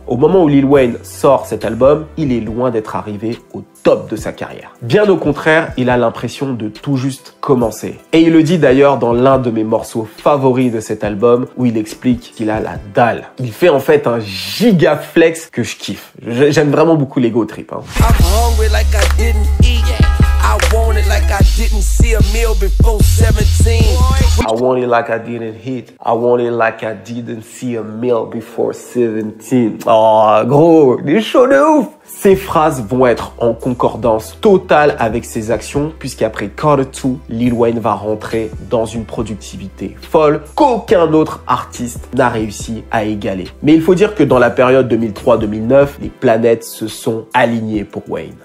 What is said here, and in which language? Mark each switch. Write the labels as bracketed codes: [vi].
[fr] Au moment où Lil Wayne sort cet album, il est loin d'être arrivé au top de sa carrière. Bien au contraire, il a l'impression de tout juste commencer. Et il le dit d'ailleurs dans l'un de mes morceaux favoris de cet album où il explique qu'il a la dalle. Il fait en fait un giga flex que je kiffe. J'aime vraiment beaucoup l'ego trip. Hein. [en] I want it like I didn't see a meal before 17. I want it like I didn't hit. I want it like I didn't see a meal before 17. [fr] Oh, gros, des shows de ouf! Ces phrases vont être en concordance totale avec ses actions, puisqu'après Carter 2, Lil Wayne va rentrer dans une productivité folle qu'aucun autre artiste n'a réussi à égaler. Mais il faut dire que dans la période 2003-2009, les planètes se sont alignées pour Wayne.